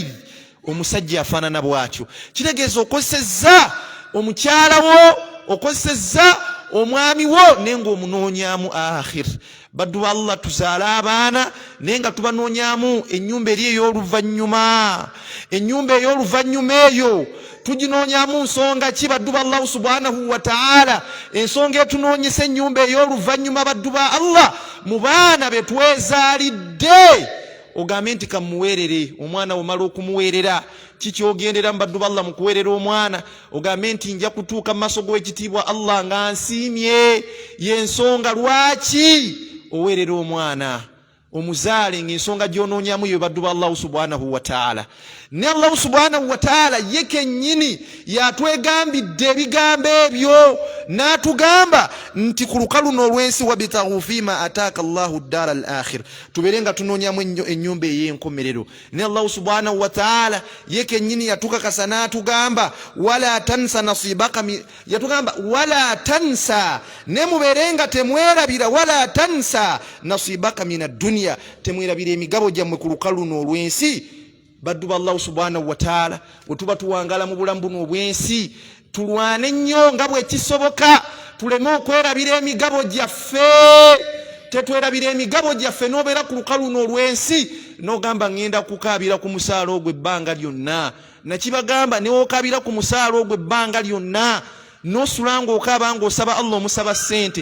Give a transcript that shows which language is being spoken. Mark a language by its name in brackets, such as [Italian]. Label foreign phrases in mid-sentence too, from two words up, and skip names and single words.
[Ganda] Omusajja afaanana bw'atyo. Kitegeeza okozesezza omukyala wo, okozesezza omwami wo naye ng'omunoonyaamu akhir. Baddu Allah tuzaala abaana naye nga tubanoonyaamu ennyumba eri ey'oluvannyuma. Ennyumba ey'oluvannyuma eyo tuginoonyaamu nsonga ki baddu ba Allah [Arabic] سبحانه وتعالى? [Ganda] Ensonga etunoonyesa ennyumba ey'oluvannyuma baddu ba Allah mu baana be twezaalidde ogambe nti kamuweerere omwana omala okumuweerera kikyogendera mu baddu ba Allah mu kuweerera omwana ogambe nti nja kutuuka mu maaso g'ekitiibwa Allah nga nsiimye. Y'ensonga lwaki oweerera omwana omuzaale ng'ensonga gy'onoonyaamu yo baddu ba Allah [Arabic] سبحانه وتعالى. [Ganda] Ne Allah [Arabic] سبحانه وتعالى [Ganda] ye kennyini yatwegambidde ebigambo ebyo n'atugamba nti ku lukalu n'olwensi [Arabic] وابتغ فيما آتاك الله الدار الآخرة, [Ganda] tubeere nga tunoonyaamu ennyumba ey'enkomerero. Ne Allah [Arabic] سبحانه وتعالى [Ganda] ye kennyini yatukakasa n'atugamba [Arabic] ولا تنس نصيبك, [Ganda] yatugamba [Arabic] ولا تنس, [Ganda] ne mubeere nga temwerabira [Arabic] ولا تنس نصيبك من الدنيا, [Ganda] temwerabira emigabo gyammwe ku lukalu n'olwensi. Baddu ba Allah [Arabic] سبحانه وتعالى [Ganda] bwe tuba tuwangala mu bulamu buno obwensi tulwane nnyo nga bwe kisoboka tuleme okwerabira emigabo gyaffe. Tetwerabira emigabo gyaffe n'obeera ku lukalu n'olwensi n'ogamba ngenda kukaabira ku musaala ogwo ebbanga lyonna. Nakibagamba newokaabira ku musaala ogwo ebbanga lyonna n'osula ng'okaaba ng'osaba Allah omusaba ssente.